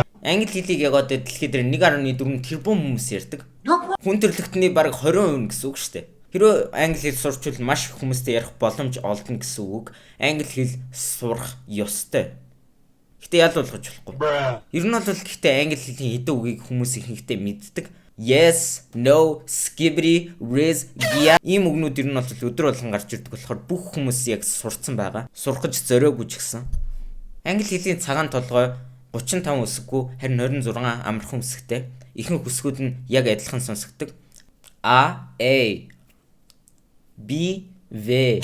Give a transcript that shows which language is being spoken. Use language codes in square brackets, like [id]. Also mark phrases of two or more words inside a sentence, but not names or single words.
[mn] Англи хэлийг ягаад дэлхийд 1.4 тэрбум хүмүүс ярьдаг. Хүн төрөлхтний бараг 20% гэсэн үг шүү дээ. Хэрвээ англи хэл сурчвал маш их хүмүүстэй ярих боломж олдно гэсэн үг. Англи хэл сурах ёстой. Гэтэ ял болгож болохгүй. Ер нь бол гэхдээ англи хэлний хэдэн үгийг хүмүүс ихэнхдээ мэддэг. [en] Yes, no, skibidi, riz, gia. [mn] Ийм үгнүүд ер нь бол өдөр болгон гарч ирдэг болохоор бүх хүмүүс яг сурцсан байгаа. Сурах гэж зориогүй ч гэсэн. Англи хэлний цагаан толгой 35 үсэггүй, харин 26 амархан үсэгтэй. Ихэнх үсгүүд нь яг адилхан сонсогддог. [en] A, B, V.